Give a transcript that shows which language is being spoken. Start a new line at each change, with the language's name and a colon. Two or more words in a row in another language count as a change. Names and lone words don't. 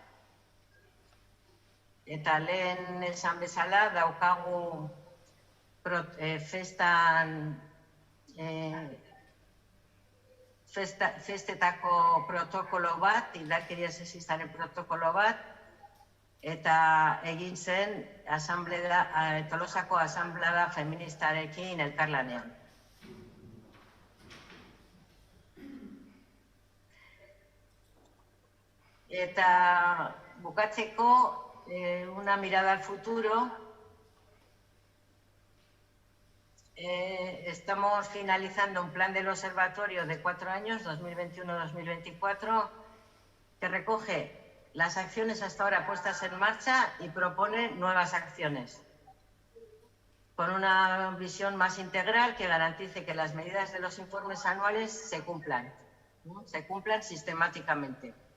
Basque: Eta lehen esan bezala daukagu festetako protokolo bat, indarkeria sexistaren protokolo bat, eta egin zen Tolosako asanblada feministarekin elkarlanean. Eta bukatzeko,
Spanish: una mirada al futuro. Estamos finalizando un plan del observatorio de 4 años, 2021-2024, que recoge las acciones hasta ahora puestas en marcha y propone nuevas acciones, con una visión más integral que garantice que las medidas de los informes anuales se cumplan sistemáticamente.